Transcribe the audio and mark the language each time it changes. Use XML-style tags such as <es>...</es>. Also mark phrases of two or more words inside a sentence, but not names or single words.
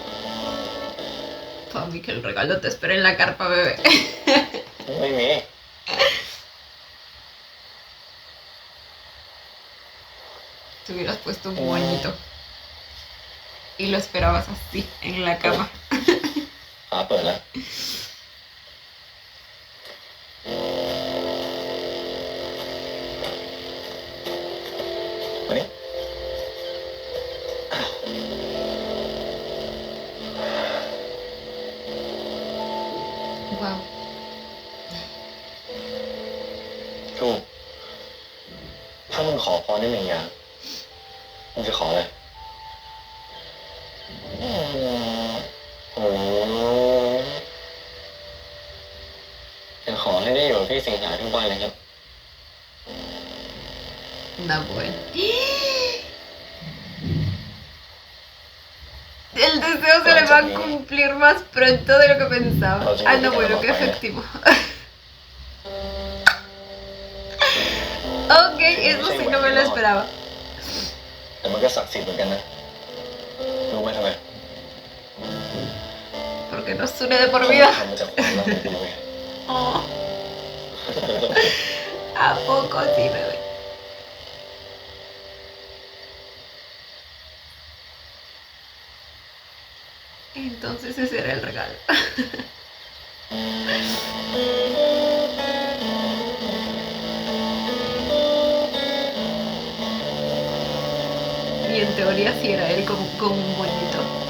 <es>Fabi, que el regalo te espera en la carpa, bebé.</es> <th>ไม่มี</th> <es>Te hubieras puesto un moñito. Y lo esperabas así, en la cama.</es> <th>ฟ้าเปิดแล้วมานี่ Wow. ถูกถ้ามึงขอพรได้หนึ่งอย่างมึงจะขออะไรโอ้จะขอให้ได้อยู่กับพี่สิงหาทุกวันเลยครับ</th> <es>Da bueno. El deseo se le va a cumplir más pronto de lo que pensaba. Ah, no, bueno, qué efectivo. Ok, eso sí no me lo esperaba.</es> <th>แต่มันก็ศักดิ์สิทธิ์เหมือนกันนะรู้ไหมทำไม</th> <es>Porque no suene de por vida.</es> <th>ทำมาจากความรักของกูไง</th> <es>Oh. ¿A poco sí, bebé? Entonces ese era el regalo. Y en teoría sí era él con un moñito.</es>